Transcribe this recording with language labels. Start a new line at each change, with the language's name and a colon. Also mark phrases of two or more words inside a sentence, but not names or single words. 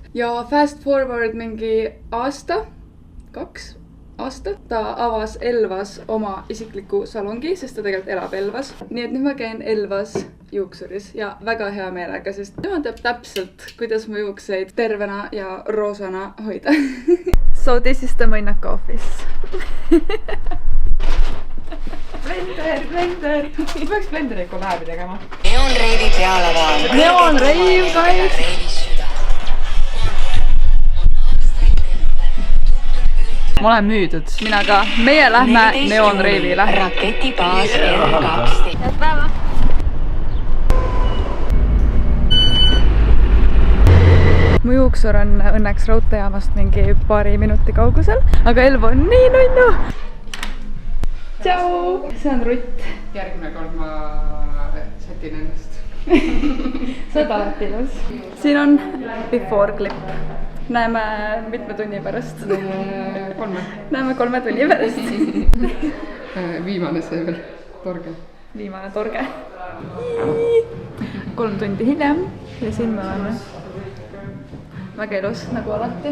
Estonian: Ja
English: fast forward
Estonian: mingi aasta, 2 aasta, ta avas Elvas oma isikliku salongi, sest ta tegelikult elab Elvas. Nii et nüüd ma käin Elvas juuksuris ja väga hea meelega, sest tema teab täpselt, kuidas mu juukseid tervena ja roosana hoida.
English: So this is the Mõnnaka office.
Estonian: Blender. Ma peaks Blenderi kolläbi tegema. Neonreivi pealevaal. Neonreiv, guys! Ma olen müüdud. Mina ka. Meie lähme neonreivile. Raketibaas R2. Head päeva! Mu juuksur on õnneks raudteejaamast mingi paari minuti kaugusel, aga Elva on nii nunnu! Tšau! See on Rutt. Järgmine kord ma sätin ennast. Sa oled alati ilus. Siin on
English: before clip.
Estonian: Näeme mitme tunni pärast. 3. Näeme 3 tunni pärast. Viimane see veel, torge. Viimane torge. 3 tundi hiljem ja siin me oleme. Väga ilus, nagu alati.